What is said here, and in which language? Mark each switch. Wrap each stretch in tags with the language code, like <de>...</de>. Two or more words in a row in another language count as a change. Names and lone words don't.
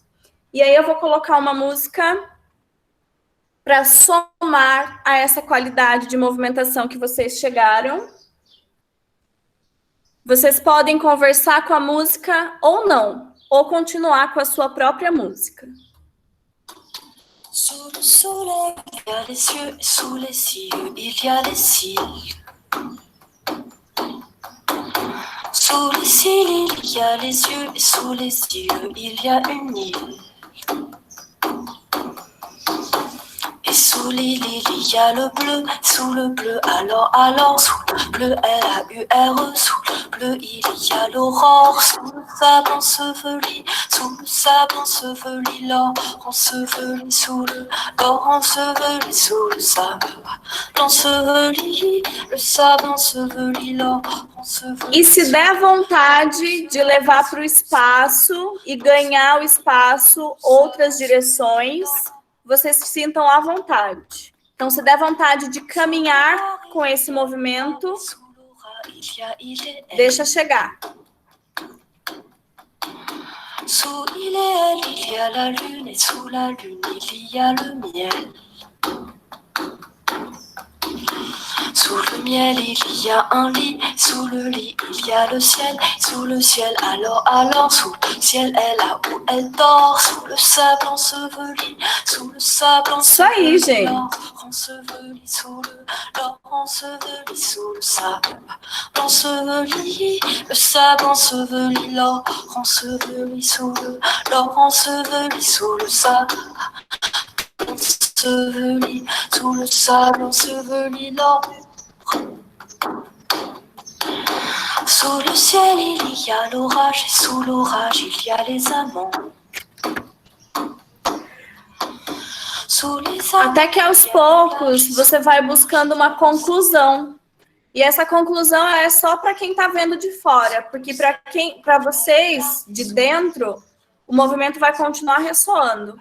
<pt>E aí eu vou colocar uma música para somar a essa qualidade de movimentação que vocês chegaram. Vocês podem conversar com a música ou não, ou continuar com a sua própria música.</pt> <fr>Sous le soleil, il y a les cieux, et sous les cieux, il y a les cils. Sous les cils, il y a les yeux, et sous les yeux, il y a une île. Et sous l'île, il y a le bleu, sous le bleu, alors, sous le bleu, L-A-U-R-E, sous le bleu, il y a l'aurore, sous le sable enseveli, l'or enseveli, sous l'or enseveli, sous le sable enseveli, le sable enseveli, l'or enseveli.</fr> <pt>E se der vontade de levar para o espaço e ganhar o espaço outras direções, vocês se sintam à vontade. Então, se der vontade de caminhar com esse movimento, deixa chegar.</pt> <fr>Sous il et elle, il y a la lune, et sous la lune, il y a le miel. Sous le miel, il y a un lit, sous le lit, il y a le ciel, sous le ciel, alors, sous le ciel, elle a où elle dort, sous le sable enseveli,</fr> <pt>Isso aí, gente.</pt> <fr>l'or enseveli, sous l'or enseveli, sous le sable enseveli, l'or enseveli, sous l'or enseveli, sous le sable enseveli, sous le sable enseveli, l'or. Sous le ciel, il y a l'orage, et sous l'orage, il y a les amants.</fr> <pt>Até que aos poucos você vai buscando uma conclusão. E essa conclusão é só para quem está vendo de fora, porque para vocês de dentro, o movimento vai continuar ressoando.</pt>